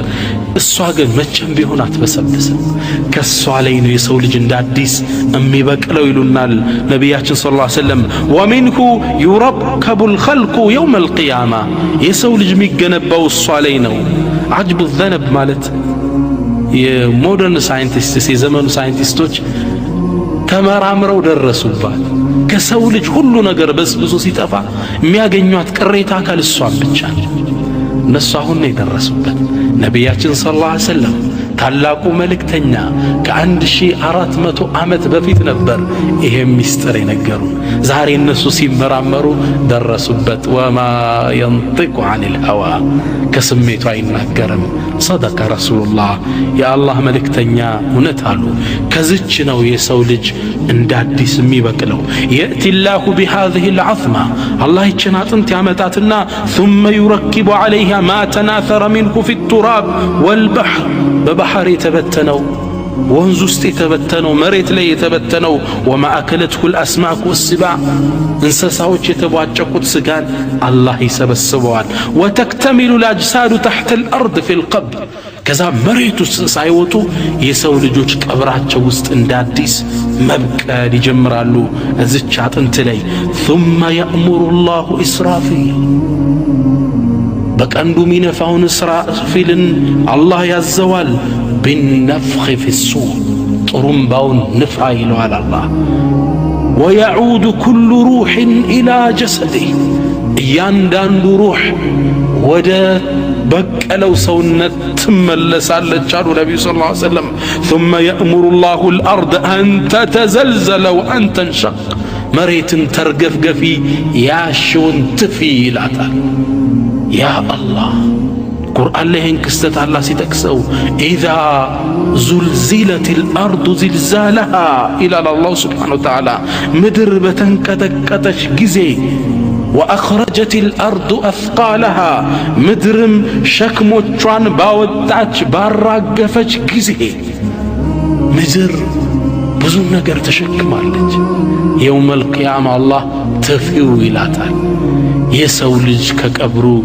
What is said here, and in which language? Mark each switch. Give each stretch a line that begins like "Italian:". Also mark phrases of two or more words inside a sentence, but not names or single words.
Amharic: እሷ ግን መቼም ቢሆን አትበሰብስም። ከሷ ላይ ነው የሰው ልጅ እንደ አዲስ የሚበቅለው ይሉናል ነቢያችን
Arabic: صلى الله عليه وسلم። ومنه يركب الخلق يوم القيامة
Amharic: የሰው ልጅ የሚገነባው እሷ ላይ ነው።
Arabic: عجب الذنب
Amharic: ማለት የሞደርን ሳይንቲስቶች የዘመኑ ሳይንቲስቶች ተመራምረው ደረሱባት። ከሰው ልጅ ሁሉ ነገር በስብሶ ሲጠፋ የሚያገኙት ቅሬታ አካል እሷን ብቻ ነው። እነሱ አሁን ነው የደረሱበት። ነቢያችን
Arabic: صلى الله عليه وسلم
Amharic: ታላቁ መልእክተኛ ከ1400 ዓመት በፊት ነበር ይሄ ሚስጥር የነገሩን። ዛሬ እነሱ ሲመራመሩ ደረሱበት።
Arabic: وما ينطق عن الهوى
Amharic: ከስሜቱ አይናገርም።
Arabic: صدق رسول الله
Amharic: የአላህ መልእክተኛ እውነት አሉ። ከዚች ነው የሰው ልጅ እንደ አዲስ የሚበቅለው።
Arabic: يأتي الله بهذه العظمة الله
Amharic: ይችን አጥንት ያመጣትና
Arabic: ثم يركب عليها ما تناثر منه في التراب والبحر
Amharic: በባህር የተበተነው ወንዝ ውስጥ የተበተነው መሬት ላይ የተበተነው
Arabic: وما أكلته الأسماك والسباع
Amharic: እንስሳዎች የተቧጨቁት ስጋን አላህ ይሰበስበዋል።
Arabic: وتكتمل الأجساد تحت الأرض في القبر
Amharic: ከዛ መሬት ውስጥ ሳይወጡ የሰው ልጆች ቀብራቸው ውስጥ እንደ አዲስ መብቀል ይጀምራሉ እዚች አጥንት ላይ
Arabic: ثم يأمر الله إسرافيل
Amharic: በቀንዱ ሚነፋውን እስራፊልን አላህ ያዘዋል።
Arabic: بالنفخ في الصور
Amharic: ጥሩምባውን ንፋ ይለዋል አላህ።
Arabic: ويعود كل روح إلى جسده
Amharic: እያንዳንዱ ሩህ ወደ በቀለው ሰውነት ትመለሳለች አሉ ነብዩ
Arabic: صلى الله عليه وسلم። ثم يأمر الله الأرض أن تتزلزل وأن تنشق
Amharic: መሬትን ተርገፍገፊ ያሽውን ትፊ ይላታል። ያ አላህ ቁርአን ላይ ይህን ክስተት አላህ ሲጠቅሰው ኢዛ
Arabic: زلزلت الأرض زلزالها
Amharic: ይላል
Arabic: الله سبحانه وتعالى።
Amharic: ምድር በተንቀጠቀጠች ጊዜ
Arabic: وأخرجت الأرض أثقالها
Amharic: ምድርም ሸክሞቿን ባወጣች ባራገፈች ጊዜ ምድር ብዙ ነገር ተሸክማለች።
Arabic: يوم القيامة
Amharic: አላህ ተፊው ይላታል። የሰው ልጅ ከቀብሩ